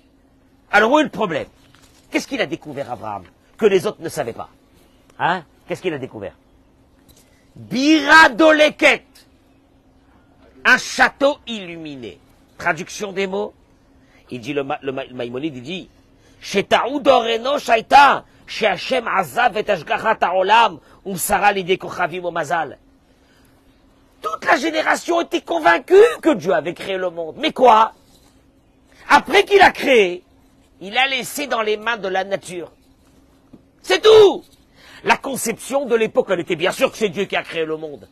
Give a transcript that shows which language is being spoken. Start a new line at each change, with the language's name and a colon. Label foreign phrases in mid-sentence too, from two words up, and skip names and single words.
French: Alors où est le problème? Qu'est-ce qu'il a découvert Abraham que les autres ne savaient pas? Hein? Qu'est-ce qu'il a découvert? Biradoleket, un château illuminé. Traduction des mots. Il dit le Maïmonide, il dit
Hebrew: שטעו דורנו שטעה, שה' עזב את השגחת העולם, ומסרה לידי כוכבים או מזל.
French: Toute la génération était convaincue que Dieu avait créé le monde. Mais quoi? Après qu'il a créé, il a laissé dans les mains de la nature. C'est tout! La conception de l'époque, elle était bien sûr que c'est Dieu qui a créé le monde.